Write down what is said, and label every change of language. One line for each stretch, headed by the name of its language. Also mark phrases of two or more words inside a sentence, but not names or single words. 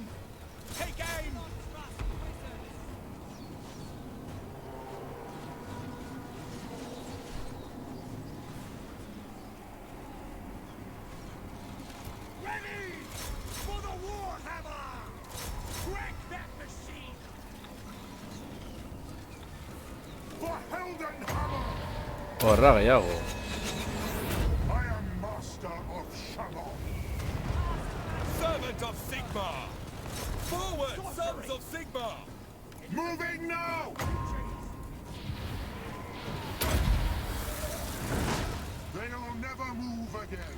English: Take aim! Ready! For the Warhammer! Wreck that machine! For Heldenhammer!
Basque: Horra gehiago.
English: I am master of Shamon. Servant of Sigmar! Forward, sons of Sigmar! Moving now! They'll never move again.